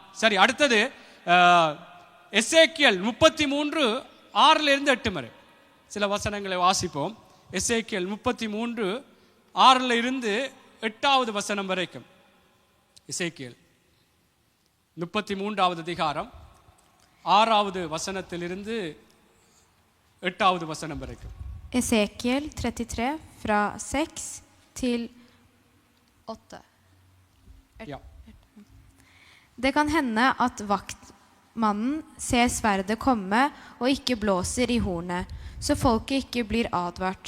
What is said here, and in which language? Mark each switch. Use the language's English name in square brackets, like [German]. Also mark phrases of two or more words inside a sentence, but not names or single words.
[Tamil] சரி, அடுத்தது எசேக்கியேல் 33 6 8 வரை சில வசனங்களை வாசிப்போம். எசேக்கியேல் 33 6 8 வசனம் வரைக்கும். எசேக்கியேல் 33வது அதிகாரம் 6 வசனத்திலிருந்து 8 வசனம் வரைக்கும். [Norwegian] Esekiel 33 fra 6 til 8. Ja. Det kan hende at vaktmannen ser sverdet komme og ikke blåser i hornet, så folket ikke blir advart.